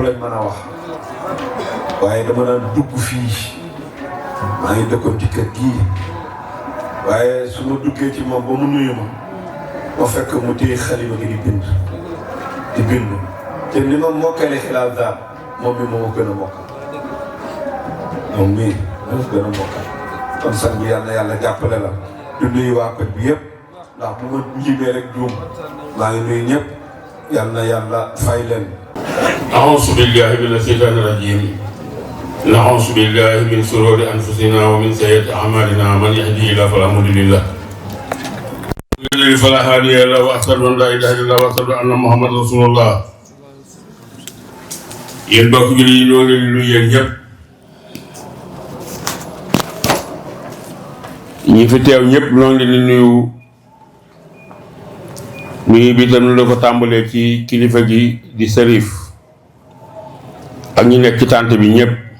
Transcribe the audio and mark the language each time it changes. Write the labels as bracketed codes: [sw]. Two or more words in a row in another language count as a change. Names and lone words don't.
[wo] lañ mën a wax waaye dama daan dugg fii maa ngi dëkkoon ci kër gii waaye su ma duggee ci moom ba mu nuyu ma fekk mu téye xalima gi di bind te ni ma mokkale xilaal daal moom mi moo gën a mokkal moom mii moo gën a mokkal kon sax bi yàlla na yàlla jàppale la du nuyu waa koñ bi yëpp ndax bu ma njibee rek juum maa ngi nuyu ñëpp yàlla na yàlla fay leen. [ar] أعوذ بالله من الشيطان الرجيم نعوذ بالله من شرور أنفسنا ومن سيئات أعمالنا من يهده الله فلا مضل له ومن يضلل فلا هادي له وأشهد أن لا إله إلا الله وأشهد أن محمدا رسول الله [wo] yéen bokk bi yi ñoo ngi leen di nuyu yéen ñëpp ñi fi teew ñëpp ñoo ngi leen di nuyu bi tam la ko tàmbalee ci kilifa gi di Chérif ak ñi nekk ci tànt bi ñëpp